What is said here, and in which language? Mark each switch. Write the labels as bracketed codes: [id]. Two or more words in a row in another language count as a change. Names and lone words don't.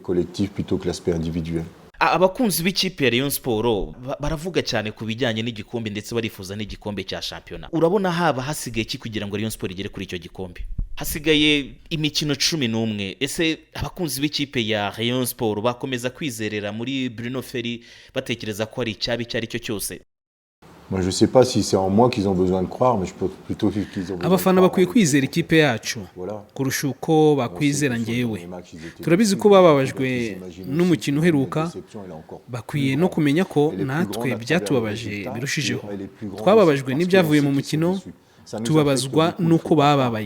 [rw] Abakunzi b'ikipe ya Rayon Sport baravuga cyane ku bijyanye n'igikombe, ndetse barifuza n'igikombe cya shampiyona. Urabona haba hasigaye iki kugira ngo Rayon Sport igere kuri icyo gikombe? Hasigaye imikino 11. Ese abakunzi b'ikipe ya Rayon Sport bakomeza kwizerera muri Bruno Ferry batekereza ko ari icyabi cyari cyo cyose? [fr] Moi, je sais pas si c'est en moi qu'ils ont besoin de croire, mais je pense plutôt qu'ils ont besoin. [rw] Abafana bakwiye kwizera ikipe yacu kurusha uko bakwizera njyewe. Turabizi ko bababajwe n'umukino uheruka, bakwiye no kumenya ko natwe byatubabaje birushijeho. Twababajwe n'ibyavuye mu mukino, tubabazwa nuko bababaye.